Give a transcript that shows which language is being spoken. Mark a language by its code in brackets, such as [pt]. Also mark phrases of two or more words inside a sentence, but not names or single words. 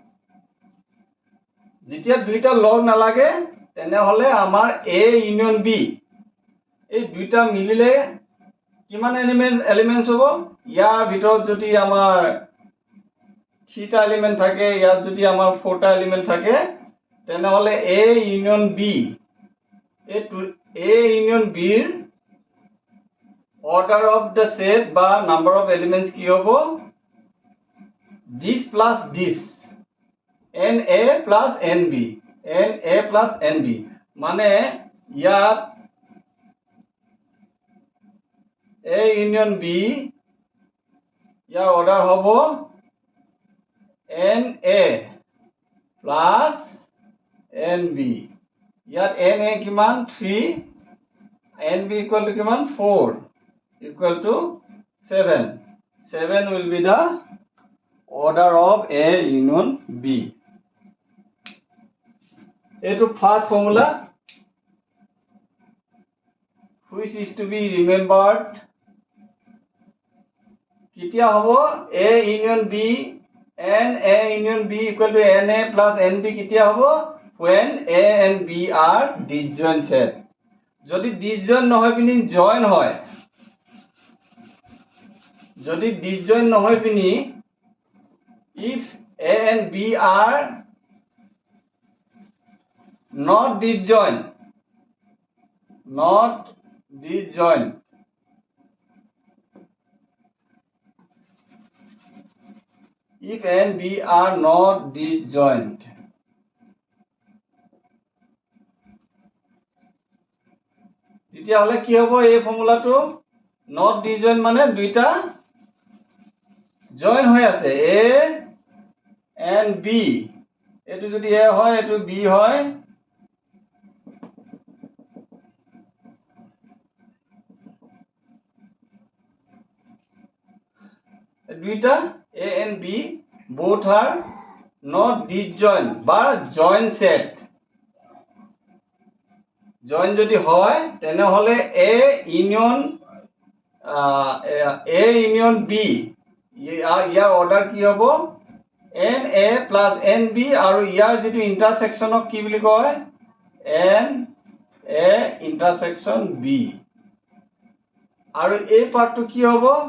[as] যেতিয়া দুইটা লগ নালাগে তেনেহলে আমাৰ [en] A union B [as] এই দুইটা মিলিলে কিমান এলিমেন্টস হ'ব, ইয়াৰ ভিতৰত যদি আমাৰ 3টা এলিমেন্ট থাকে, ইয়াত যদি আমাৰ 4টা এলিমেন্ট থাকে, তেনেহলে [en] A union B [as] বিৰ [en] order of the set [as] বা [en] number of elements [as] কি হ'ব, [en] this plus this, n A plus n B, [as] মানে ইয়াত [en] A union B [as] ইয়াৰ অৰ্ডাৰ হ'ব [en] n A plus n B. [as] ইয়াত এন এ কিমান 3, [en] n B equal to [as] কিমান 4, [en] equal to 7 will be the order of A union B. এইটো first formula which is to be remembered. [as] কেতিয়া হ'ব [en] A union B and A union B equal to NA plus NB [as] কেতিয়া হ'ব, [en] when A and B are disjoint set. [as] যদি disjoint নহয় পিনি join হয়, যদি disjoint নহয় পিনি [en] if A and B are not disjoint, if A and B are not disjoint, [as] তেতিয়াহলে কি হ'ব এই ফৰ্মুলাটো, [en] not disjoint [as] মানে দুইটা জয়েন হৈ আছে, [en] A and B, [as] এটো যদি A হয় এটো B হয়, [en] দুইটা A and B both are not disjoint বা joint set. [as] জয়েন যদি হয় তেনেহলে [en] A union B [as] ইয়াৰ অৰ্ডাৰ কি হ'ব, [en] n A plus n B, [as] আৰু ইয়াৰ যেটো ইন্টাৰসেকশনক কি বুলি কয়, [en] n A intersection B, [as] আৰু এই পাৰ্টটো কি হ'ব,